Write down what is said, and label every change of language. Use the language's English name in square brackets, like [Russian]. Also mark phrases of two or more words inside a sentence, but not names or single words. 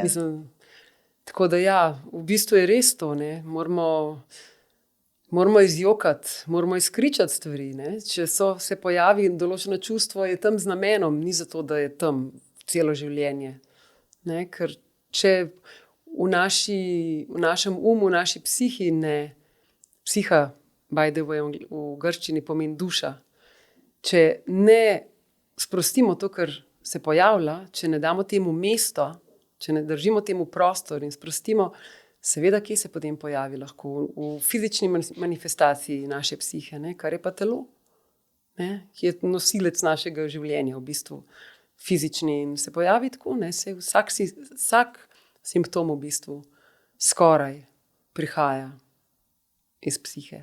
[Slovenian] Mislim, tako da ja, v bistvu je res to, ne, moramo izjokati, moramo izkričati stvari, ne. Če se pojavi določeno čustvo, je tam z namenom, ni zato, da je tam celo življenje. Ne, ker če v našem umu, v naši psihi ne, psiha, [English] by the way, [Slovenian] v grščini pomeni duša, če ne sprostimo to, kar se pojavlja, če ne damo temu mesto, če ne držimo temu prostor in sprostimo, seveda, kje se potem pojavi lahko v fizični manifestaciji naše psihe, ne, kar je pa telo, ne, ki je nosilec našega življenja, v bistvu fizični in se pojavi tako, ne, vsak simptom v bistvu skoraj prihaja iz psihe.